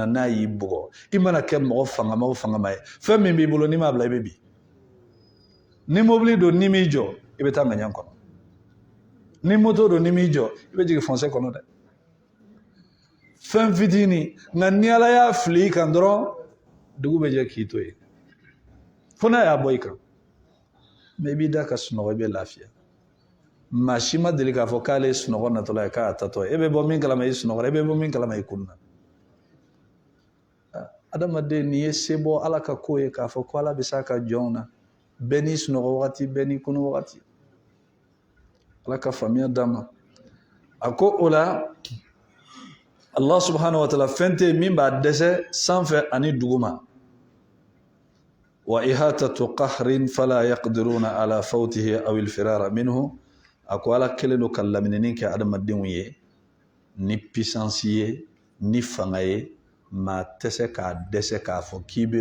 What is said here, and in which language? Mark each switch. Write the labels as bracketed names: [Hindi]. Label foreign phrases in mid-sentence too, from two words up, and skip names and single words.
[Bambara] n'a y'i bugɔ i mana kɛ mɔgɔ fangama o fangama ye fɛn min b'i bolo n'i m'a bila i bɛ bin ni mobili don n'i m'i jɔ i bɛ taa ŋaɲan kɔnɔ ni moto don n'i m'i jɔ i bɛ jigin fɔnsɛ kɔnɔ dɛ fɛn fitinin nka ni ala y'a fili i kan dɔrɔn dugu bɛ jɛ k'i to yen fo n'a y'a bɔ i kan mɛ i b'i da ka sunɔgɔ i bɛ lafiya maa si ma deli k'a fɔ k'ale ye sunɔgɔ natɔla ye k'a tatɔ ye e bɛ bɔ min kalama i sunɔgɔra e bɛ bɔ min kalama i kunna adamaden n'i ye se bɔ ala ka ko ye k'a fɔ ko ala bɛ se a ka jɔnw na bɛɛ n'i sunɔgɔ wagati bɛɛ n'i kunu wagati ala ka faamuya d'an ma a ko o la [Arabic] الله سبحانه وتعالى [Bambara] fɛn tɛ min b'a dɛsɛ sanfɛ ani duguma [Arabic] وإحاطة قهر فلا يقدرون على فوته أو الفرار منه [Bambara] a ko ala kelen don ka laminini kɛ adamadenw ye ni puissance ye ni fanga ye maa tɛ se k'a dɛsɛ k'a fɔ k'i bɛ